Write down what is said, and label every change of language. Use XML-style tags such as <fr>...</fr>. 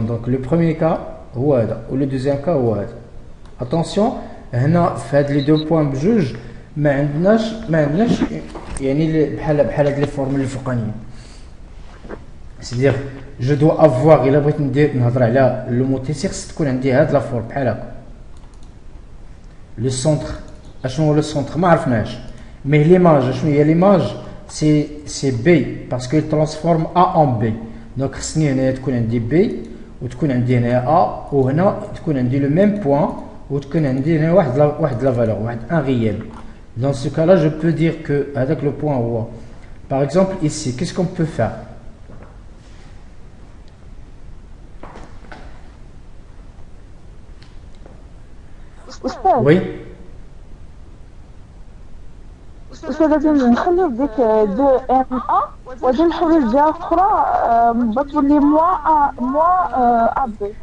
<fr>Donc, le premier cas, ou le deuxième cas, attention,</fr> <ar>هنا في هاد les deux points بجوج ما عندناش يعني بحال هاد لي فورمول الفوقانيين.</ar> <fr>C'est-à-dire, je dois avoir,</fr> <ar>إلا بغيت نهضر على l'homothétie خص تكون عندي هاد لا فورم بحال هكا.</ar> <fr>Le centre,</fr> <ar>اشنو هو le centre ما عرفناش.</ar> <fr>Mais l'image,</fr> <ar>اشنو هي</ar> <fr>l'image? C'est B parce qu'il transforme A en B.</fr> <ar>Donc خصني هنا تكون عندي B وتكون عندي هنا A وهنا تكون عندي</ar> <fr>le même point</fr> <ar>وتكون عندي هنا واحد la valeur, واحد un réel.</ar> <fr>Dans ce cas-là, je peux dire que avec le point هو. Par exemple ici, qu'est-ce qu'on peut faire? Oui.</fr> <ar>أستاذ لازم نخليو ديك 2MA وغادي نحولو لجهة أخرى بتولي</ar> <fr>moins AB.</fr>